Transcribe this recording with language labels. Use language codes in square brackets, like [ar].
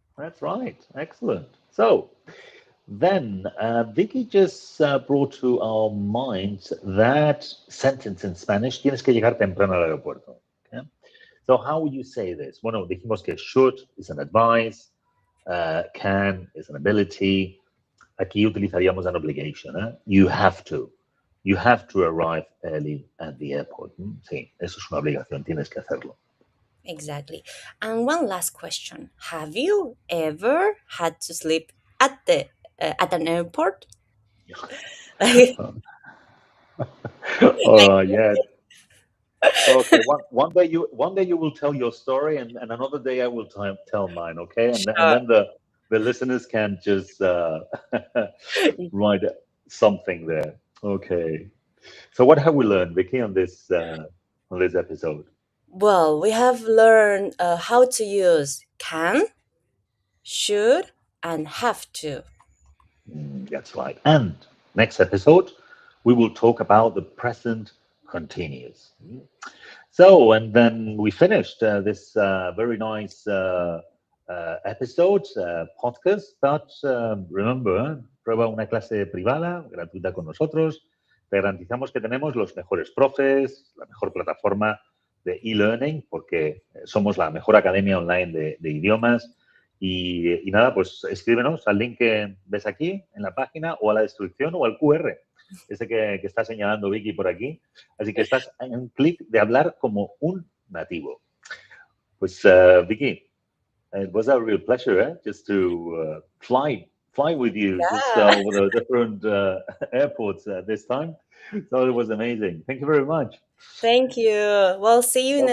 [en] That's right. Excellent. So then, Vicky just brought to our minds that sentence in Spanish, [es] tienes que llegar temprano al aeropuerto. [en] Okay? So how would you say this? [es] Bueno, dijimos que [en] should is an advice, can is an ability. [es] Aquí utilizaríamos [en] an obligation. ¿Eh? You have to. You have to arrive early at the airport. [es] Sí, eso es una obligación, tienes que hacerlo. [en] Exactly. And one last question. Have you ever had to sleep at an airport? Like, Yeah. Okay. One day you will tell your story, and another day I will tell mine. Okay, and sure. then the listeners can just write something there. Okay. So what have we learned, Vicky, on this episode? Well, we have learned how to use can, should, and have to. That's right. And next episode, we will talk about the present continuous. So, and then we finished this very nice episode, podcast. But remember, [es] prueba una clase privada, gratuita con nosotros. Te garantizamos que tenemos los mejores profes, la mejor plataforma de e-learning, porque somos la mejor academia online de idiomas. Y nada, pues escríbenos al link que ves aquí en la página o a la descripción o al QR, ese que está señalando Vicky por aquí. Así que estás en un clic de hablar como un nativo. [en] Pues Vicky, it was a real pleasure, just to fly fly with you just Yeah. over the different airports this time. So it was amazing. Thank you very much. Thank you. We'll see you in the